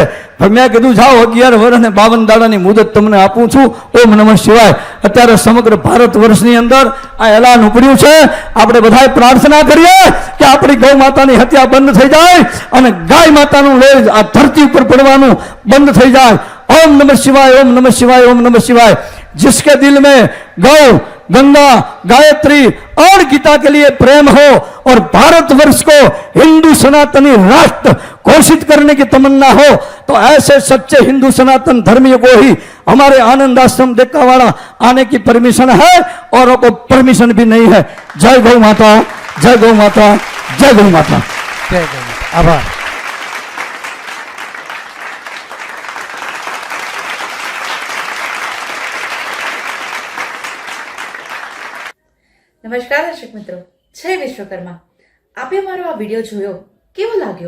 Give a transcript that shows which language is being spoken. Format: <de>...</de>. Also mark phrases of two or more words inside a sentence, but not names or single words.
<gu>પણ મેં કીધું જાઓ 11 વર્ષ અને 52 દાડાની મુદત તમને આપું છું.</gu> <sa>ઓમ નમઃ શિવાય.</sa> <gu>અત્યારે સમગ્ર ભારત વર્ષની અંદર આ એલાન ઉપડ્યું છે. આપણે બધાએ પ્રાર્થના કરીએ કે આપણી ગૌ માતાની હત્યા બંધ થઈ જાય અને ગાય માતાનું લોહી આ ધરતી ઉપર પડવાનું બંધ થઈ જાય.</gu> <sa>ओम नमः शिवाय, ओम नमः शिवाय, ओम नमः शिवाय.</sa> <hi>जिसके दिल में गौ, गंगा, गायत्री और गीता के लिए प्रेम हो और भारतवर्ष को हिंदू सनातनी राष्ट्र घोषित करने की तमन्ना हो, तो ऐसे सच्चे हिंदू सनातन धर्मियों को ही हमारे आनंद आश्रम देकावाड़ा आने की परमिशन है, औरों को परमिशन भी नहीं है. जय गौ माता, जय गौ माता, जय गौ माता.</hi> <gu>જય ગૌ માતા. આભાર. નમસ્કાર દર્શક મિત્રો, જય વિશ્વકર્મા. આપે અમારો આ વિડીયો જોયો, કેવો લાગ્યો?</gu>